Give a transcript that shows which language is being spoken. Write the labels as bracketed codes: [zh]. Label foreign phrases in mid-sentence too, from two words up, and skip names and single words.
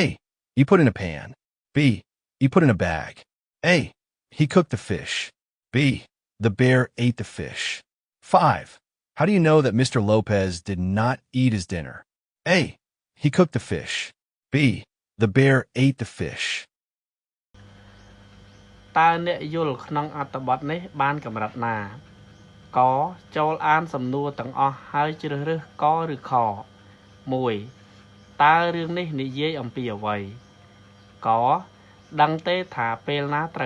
[en] He put in a pan. B. He put in a bag. A. He cooked the fish. B. The bear ate the fish. 5. How do you know that Mr. Lopez did not eat his dinner? A. He cooked the fish. B. The bear ate the fish. [km] តើអ្នកយល់ក្នុងអត្ថបទនេះបានកម្រិតណាកចូលអានសំណួរទាំងអស់ហើយជ្រើសរើសកឬខ1តើរឿងនេះនិយាយអំពីអ្វីកដឹងទេថាពេលណាត្រូវ